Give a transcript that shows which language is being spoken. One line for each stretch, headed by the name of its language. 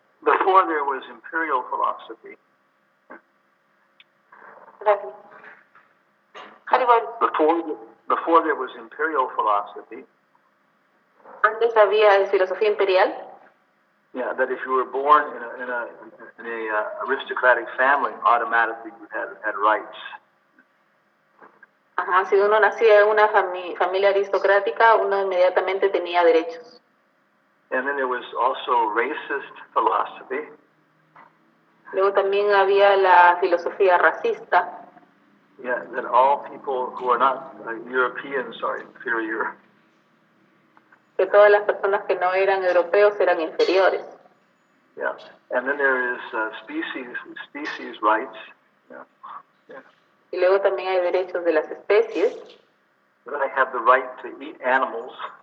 English: Before there was imperial philosophy.
Spanish: Gracias. Haribol.
English: Before there was imperial philosophy.
Spanish: Antes había filosofía imperial.
English: Yeah, that if you were born in a aristocratic family, automatically you had rights.
Spanish: Ajá, si uno nacía en una familia aristocrática, uno inmediatamente tenía derechos.
English: And then there was also racist philosophy.
Spanish: Luego también había la filosofía racista.
English: Yeah, that all people who are not Europeans are inferior.
Spanish: Que todas las personas que no eran europeos eran inferiores.
English: Yeah, and then there is species rights. Yeah. Yeah.
Spanish: Y luego también hay derechos de las especies.
English: Then I have the right to eat animals.